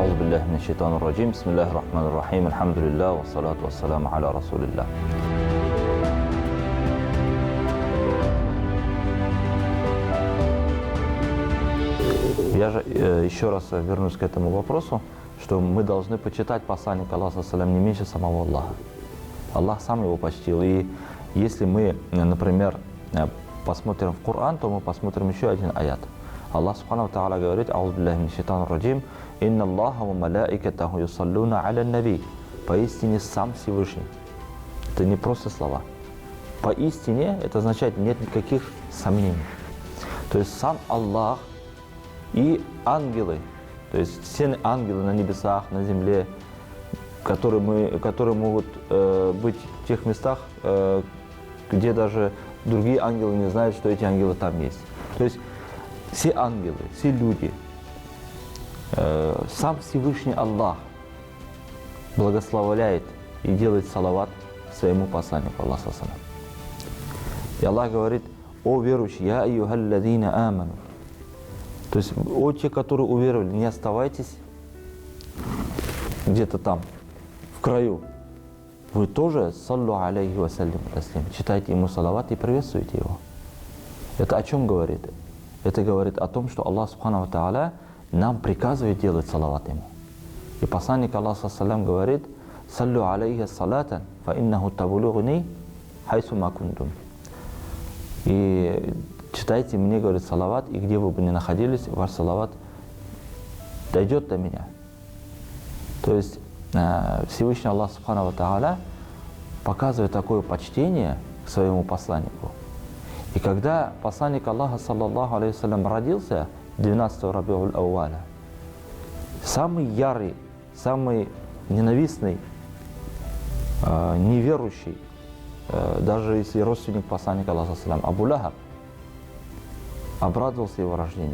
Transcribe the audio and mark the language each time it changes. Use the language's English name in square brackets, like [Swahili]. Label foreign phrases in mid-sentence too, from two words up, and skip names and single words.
[Arabic] بالله من الشيطان الرجيم بسم الله الرحمن الرحيم الحمد لله والصلاة والسلام على رسول الله. [Russian] Я же еще раз вернусь к этому вопросу, что мы должны почитать посланника Аллаха салям не меньше самого Аллаха. Аллах сам его почтил. И если мы, например, посмотрим в Коран, то мы посмотрим еще один аят. [Arabic] الله سبحانه تعالى [Russian] говорит: [Arabic] «أعوذ بالله من الشيطان الرجيم إن الله وملائكته يصلون على النبي». [Russian] Поистине сам Всевышний. Это не просто слова. Поистине это означает нет никаких сомнений. То есть сам Аллах и ангелы, то есть все ангелы на небесах, на земле, которые могут быть в тех местах, где даже другие ангелы не знают, что эти ангелы там есть. То есть все ангелы, все люди, сам Всевышний Аллах благословляет и делает салават своему посланнику Аллаху. И Аллах говорит: «О верующие, [Arabic] يا أيها الذين آمنوا». [Russian] То есть, о те, которые уверовали, не оставайтесь где-то там, в краю. Вы тоже, [Arabic] صلوا عليه وسلموا تسليما, [Russian] читайте ему салават и приветствуйте его. Это о чем говорит? Это говорит о том, что [Arabic] الله سبحانه تعالى [Russian] нам приказывает делать салават ему. И посланник Аллаха саллям говорит: [Arabic] صلوا عليه صلاة فإنه تبلغني حيث ما كنتم. [Russian] И читайте мне, говорит, салават, и где вы бы ни находились, ваш салават дойдет до меня. То есть Всевышний [Arabic] الله سبحانه تعالى [Russian] показывает такое почтение к своему посланнику. И когда посланник Аллаха [Arabic] صلى الله عليه وسلم [Russian] родился 12-го Рабиуль Ауаля, самый ярый, самый ненавистный, неверующий, даже если родственник посланника Аллаха саллям, Абу Лахаб, обрадовался его рождению.